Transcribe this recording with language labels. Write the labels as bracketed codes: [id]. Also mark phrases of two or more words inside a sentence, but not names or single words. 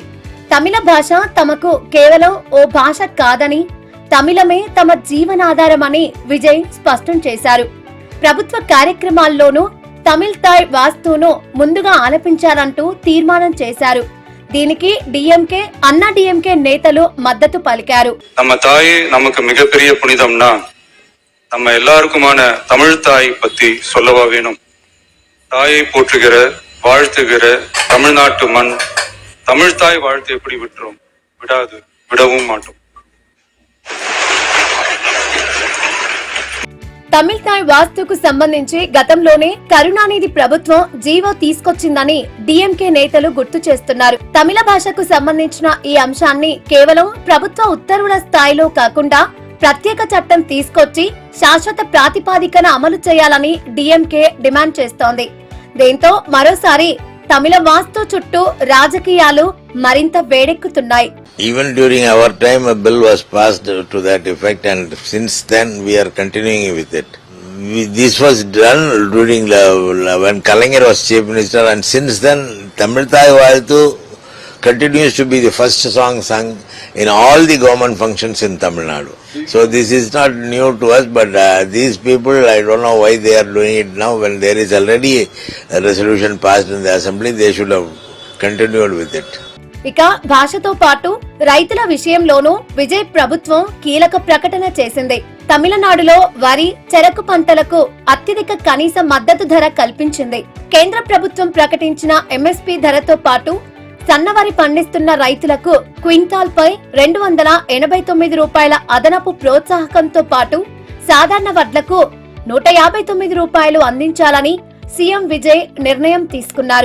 [te] తమిళ భాష తమకు కేవలం ఓ భాష కాదని, తమిళమే తమ జీవనాధారమని విజయ్ స్పష్టం చేశారు. ప్రభుత్వ కార్యక్రమాల్లోనూ తమిళ్ తాయ్ వాస్తును ముందుగా ఆలపించాలంటూ తీర్మానం చేశారు. దీనికి డిఎంకే, అన్నా డిఎంకే నేతలు మద్దతు పలికారు. [ta] நம்ம தாயே நமக்கு மிகப்பெரிய புனிதம்னா நம்ம எல்லாருக்குமான தமிழ் தாய் பத்தி சொல்லவா வேணும். தாயை போற்றுகிற, வாழ்த்துகிற தமிழ்நாட்டு மண் தமிழ் தாய் வாழ்த்து எப்படி விட்டுரும்? விடாது, விடவும் மாட்டோம். [te] తమిళ్ తాయ్ వాస్తుకు సంబంధించి గతంలోనే కరుణానిధి ప్రభుత్వం జీవో తీసుకొచ్చిందని డిఎంకే నేతలు గుర్తు చేస్తున్నారు. తమిళ భాషకు సంబంధించిన ఈ అంశాన్ని కేవలం ప్రభుత్వ ఉత్తర్వుల స్థాయిలో కాకుండా ప్రత్యేక చట్టం తీసుకొచ్చి శాశ్వత ప్రాతిపాదికన అమలు చేయాలని డిఎంకే డిమాండ్ చేస్తోంది. దీంతో మరోసారి తమిళ వాస్తు చుట్టూ రాజకీయాలు మరింత వేడెక్కుతున్నాయి. [en] Even during our time a bill was passed to that effect, and since then we are continuing with it. This was done during when Kalaignar was Chief Minister, and since then Tamil Thai Vaazhu continues to be the first song sung in all the government functions in Tamil Nadu. So this is not new to us, but these people, I don't know why they are doing it now when there is already a resolution passed in the assembly. They should have continued with it. [te] ఇక భాషతో పాటు రైతుల విషయంలోనూ విజయ్ ప్రభుత్వం కీలక ప్రకటన చేసింది. తమిళనాడులో వరి, చెరకు పంటలకు అత్యధిక కనీస మద్దతు ధర కల్పించింది. కేంద్ర ప్రభుత్వం ప్రకటించిన ఎంఎస్పీ ధరతో పాటు సన్నవరి పండిస్తున్న రైతులకు క్వింటాల్ పై 289 రూపాయల అదనపు ప్రోత్సాహకంతో పాటు సాధారణ వడ్లకు 159 రూపాయలు అందించాలని సీఎం విజయ్ నిర్ణయం తీసుకున్నారు.